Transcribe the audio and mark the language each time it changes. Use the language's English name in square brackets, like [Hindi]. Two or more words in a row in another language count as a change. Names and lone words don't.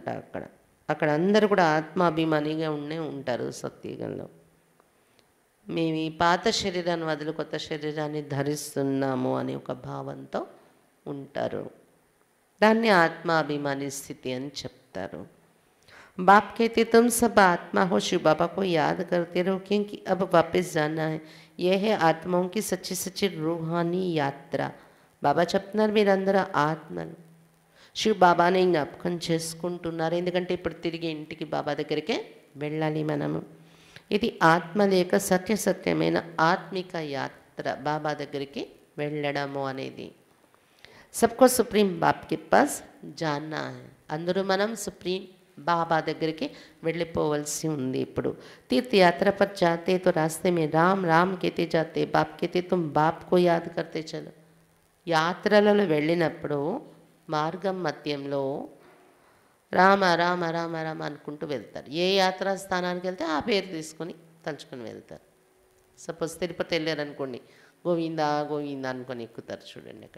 [Telugu] అక్కడ అందరూ కూడా ఆత్మాభిమానిగా ఉంటారు సత్యుగంలో. మేము ఈ పాత శరీరాన్ని వదిలి కొత్త శరీరాన్ని ధరిస్తున్నాము అనే ఒక భావంతో ఉంటారు. దాన్ని ఆత్మాభిమాని స్థితి అని చెప్తారు. [Hindi] बाप कहते तुम सब आत्मा हो, शिव बाबा को याद करते रहो क्योंकि अब वापस जाना है। यह है आत्माओं की सच्ची सच्ची रूहानी यात्रा. [Telugu] బాబా చెప్తున్నారు మీరందరూ ఆత్మలు, శివ బాబాని జ్ఞాపకం చేసుకుంటున్నారు. ఎందుకంటే ఇప్పుడు తిరిగి ఇంటికి బాబా దగ్గరికే వెళ్ళాలి మనము. ఇది ఆత్మ లేక సత్యమైన ఆత్మిక యాత్ర, బాబా దగ్గరికి వెళ్ళడము అనేది. [Hindi] सबको सुप्रीम बाप के पास जाना है. [Telugu] అందరూ మనం సుప్రీం బాబా దగ్గరికి వెళ్ళిపోవలసి ఉంది. [Hindi] ఇప్పుడు तीर्थयात्रा पर जाते तो रास्ते में राम राम कहते जाते, बाप कहते तुम बाप को याद करते चलो. [Telugu] యాత్రలలో వెళ్ళినప్పుడు మార్గం మధ్యంలో రామ రామ రామ రామ అనుకుంటూ వెళ్తారు. ఏ యాత్రా స్థానానికి వెళ్తే ఆ పేరు తీసుకొని తలుచుకొని వెళ్తారు. సపోజ్ తిరుపతి వెళ్ళారనుకోండి, గోవిందా గోవిందా అనుకొని ఎక్కుతారు చూడండి అక్కడ.